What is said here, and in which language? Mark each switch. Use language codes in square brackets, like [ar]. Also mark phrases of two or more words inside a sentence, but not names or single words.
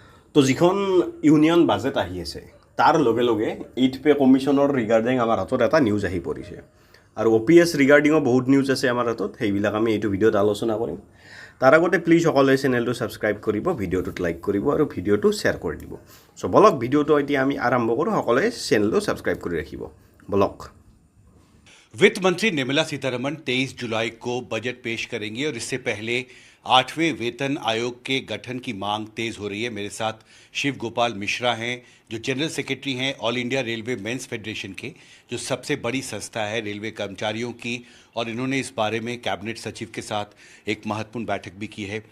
[as] তো যিখন [en] union budget [as] আহি আছে তাৰ লগে লগে 8 [en] pay commission regarding [as] আমাৰ হাতত এটা নিউজ আহি পৰিছে আৰু OPS ৰিগাৰ্ডিঙো বহুত নিউজ আছে আমাৰ হাতত, সেইবিলাক আমি এইটো ভিডিঅ'ত আলোচনা কৰিম। তাৰ আগতে প্লিজ সকলোৱে চেনেলটো ছাবস্ক্ৰাইব কৰিব, ভিডিঅ'টোত লাইক কৰিব আৰু ভিডিঅ'টো শ্বেয়াৰ কৰি দিব। চ' বলক ভিডিঅ'টো এতিয়া আমি আৰম্ভ কৰোঁ, সকলোৱে চেনেলটো ছাবস্ক্ৰাইব কৰি ৰাখিব। বলক। [hi] वित्त मंत्री निर्मला सीतारमण 23 जुलाई को बजट पेश करेंगी और इससे पहले 8वें वेतन आयोग के गठन की मांग तेज हो रही है। मेरे साथ शिव गोपाल मिश्रा हैं, जो [en] general secretary [hi] हैं ऑल इंडिया रेलवे मेंस फेडरेशन के, जो सबसे बड़ी संस्था है रेलवे कर्मचारियों की, और इन्होंने इस बारे में कैबिनेट सचिव के साथ एक महत्वपूर्ण बैठक भी की है।